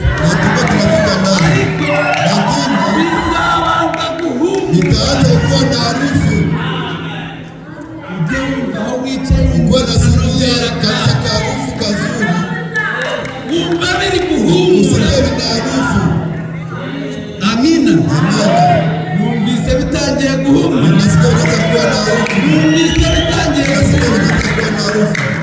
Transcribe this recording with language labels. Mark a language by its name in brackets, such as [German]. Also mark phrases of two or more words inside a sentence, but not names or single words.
[Swahili] na tuko tunafika ndani, lakini [Kinyarwanda] bizabanza guhumura [Swahili] nitaanza kuwa na harufu. [Kinyarwanda] ujye wumva aho wicaye [Swahili] Ukuwe nasikia kabisa ka harufu kazuri, [Kinyarwanda] wumva biri guhumura, [Swahili] usikie vina harufu. amina Amina. [Kinyarwanda] numvise bitangiye guhumura, [Swahili] Nasikia unaanza kuwa na harufu, [Kinyarwanda] numvise bitangiye [Swahili] nasikia [Kinyarwanda] guhumura. [Swahili] unaanza kuwa na harufu.